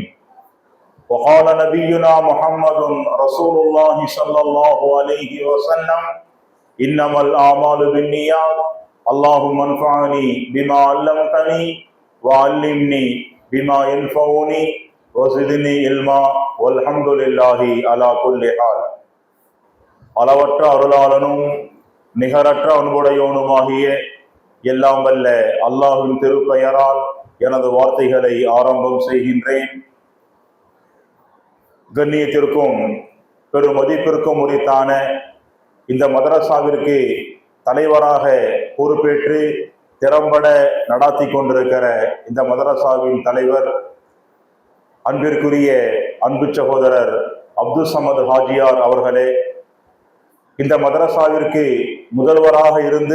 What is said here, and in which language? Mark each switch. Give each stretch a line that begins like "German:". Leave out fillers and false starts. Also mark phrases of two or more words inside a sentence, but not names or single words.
Arabic: وقال نبينا محمد رسول الله صلى الله عليه وسلم: إنما الأعمال بالنيات. اللهم انفعني بما علمتني وعلمني بما ينفعني وزدني علما والحمد لله على كل حال.
Tamil: அளவற்ற அருளாளனும் நிகரற்ற அன்புடையோனுமாகிய எல்லாம் வல்ல அல்லாஹ்வின் திருப்பெயரால் எனது வார்த்தைகளை ஆரம்பம் செய்கின்றேன். கண்ணியத்திற்கும் பெருமதிப்பிற்கும் உரித்தான இந்த மதரசாவிற்கு தலைவராக பொறுப்பேற்று திறம்பட நடாத்தி கொண்டிருக்கிற இந்த மதரசாவின் தலைவர் அன்பிற்குரிய அன்பு சகோதரர் அப்துல் சமது ஹாஜியார் அவர்களே, இந்த மதரசாவிற்கு முதல்வராக இருந்து